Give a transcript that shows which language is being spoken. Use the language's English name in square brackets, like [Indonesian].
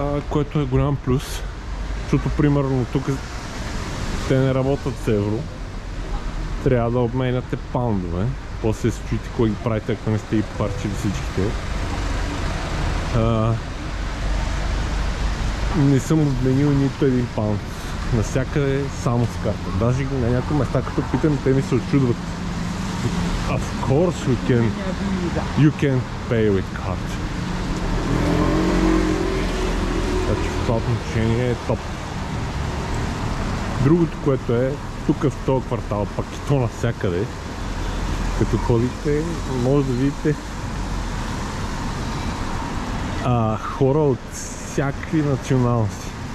[Bulgarian] Което е голям плюс, защото примерно тук те не работят с евро, трябва да обменяте паундове после се чуете кой ги правите, ако не сте и парчили всичките. Не съм отменил нито един паунд. Навсякъде само с карта. Даже на някои места, като питам, те ми се очудват. [English] Of course you can pay with card. [Bulgarian] Значи в това отношение е топ. Другото, което е, тук в този квартал, пак и то навсякъде, като ходите, може да видите хора от всякакви националности.